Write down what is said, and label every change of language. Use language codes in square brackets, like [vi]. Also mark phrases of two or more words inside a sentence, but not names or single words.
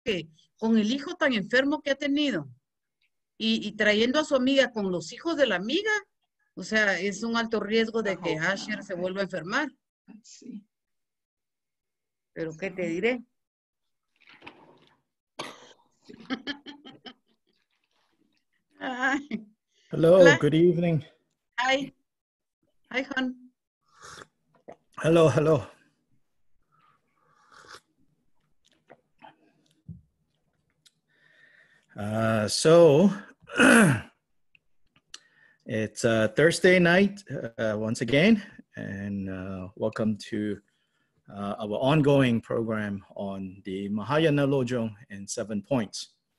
[es] que con el hijo tan enfermo que ha tenido y trayendo a su amiga con los hijos de la amiga, o sea, es un alto riesgo de que Asher se vuelva a enfermar. Sí. Pero ¿qué te diré? Ay. [en] Hello, [es] Hola. [en] good evening. Hi. Hi, hon. Hello, hello. So it's Thursday night once again, and welcome to our ongoing program on the Mahayana Lojong in 7 points.